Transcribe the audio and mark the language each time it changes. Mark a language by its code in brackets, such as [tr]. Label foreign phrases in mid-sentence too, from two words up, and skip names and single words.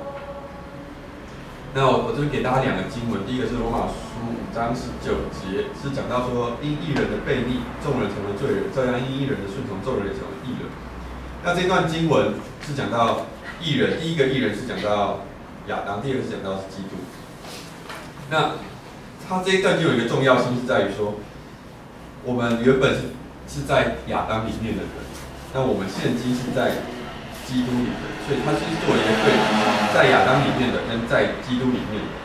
[zh] 那我這邊給大家兩個經文，第一個是羅馬書5章19節，是講到說，因義人的悖逆，眾人成為罪人，這樣因義人的順從，眾人也成為義人。那這段經文是講到義人，第一個義人是講到亞當，第二個是講到是基督。那它这一段就有一个重要性是在于说，我们原本是在亚当里面的人，那我们现今是在基督里的，所以它是做一个对比，在亚当里面的跟在基督里面的。